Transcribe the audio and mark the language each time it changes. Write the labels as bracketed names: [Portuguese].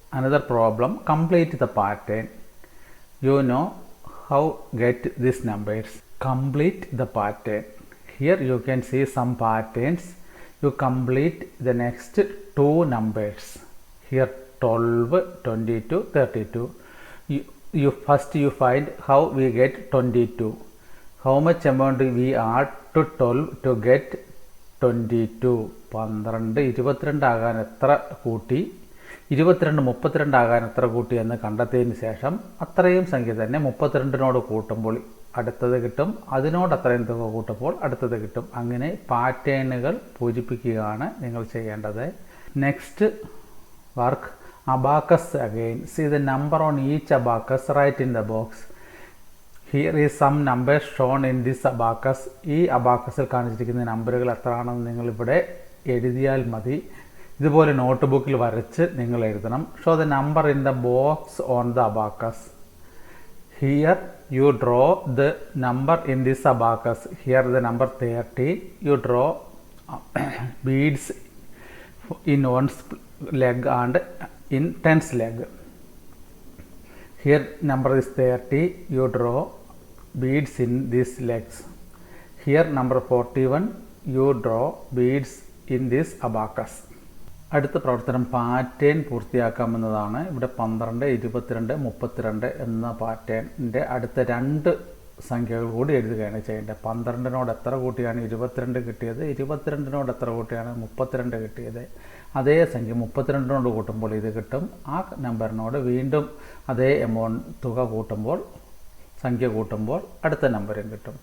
[English] Another problem, complete the pattern. You know how get this numbers. Complete the pattern. Here you can see some patterns. You complete the next 2 numbers. Here 12, 22, 32. First you find how we get 22. How much amount we add to 12 to get 22? [Malayalam] 12 22 ആകാൻ എത്ര കൂട്ടി, 22 32 ആകാൻ എത്ര കൂട്ടി എന്ന് കണ്ടെത്തിയതിന് ശേഷം അത്രയും സംഖ്യ തന്നെ 32നോട് കൂട്ടുമ്പോൾ അടുത്തത് കിട്ടും. അതിനോട് അത്രയും തുക കൂട്ടുമ്പോൾ അടുത്തത് കിട്ടും. അങ്ങനെ പാറ്റേണുകൾ പൂരിപ്പിക്കുകയാണ് നിങ്ങൾ ചെയ്യേണ്ടത്. [English] Next work, abacus again. See the number on each abacus, write in the box. Here is some numbers shown in this abacus. [Malayalam] ഈ അബാക്കസിൽ കാണിച്ചിരിക്കുന്ന നമ്പറുകൾ എത്രയാണെന്ന് നിങ്ങൾ ഇവിടെ എഴുതിയാൽ മതി. ഇതുപോലെ നോട്ട് ബുക്കിൽ വരച്ച് നിങ്ങൾ എഴുതണം. [English] Show the number in the box on the abacus. Here you draw the number in this abacus. Here the number 30. You draw beads in one's leg and in 10's leg. Here number is 30. You draw beads in these legs. Here number 41. You draw beads in this abacus. [Malayalam] അടുത്ത പ്രവർത്തനം pattern പൂർത്തിയാക്കാമെന്നതാണ്. ഇവിടെ 12, 22, 32 എന്ന പാറ്റേണിൻ്റെ അടുത്ത 2 സംഖ്യകൾ കൂടി എഴുതുകയാണ് ചെയ്യേണ്ടത്. 12നോട് എത്ര കൂട്ടിയാണ് 22 കിട്ടിയത്, 22നോട് എത്ര കൂട്ടിയാണ് 32 കിട്ടിയത്. അതേ സംഖ്യ 32നോട് കൂട്ടുമ്പോൾ ഇത് കിട്ടും. ആ നമ്പറിനോട് വീണ്ടും അതേ എമൗണ്ട് തുക കൂട്ടുമ്പോൾ സംഖ്യ കൂട്ടുമ്പോൾ അടുത്ത നമ്പരും കിട്ടും.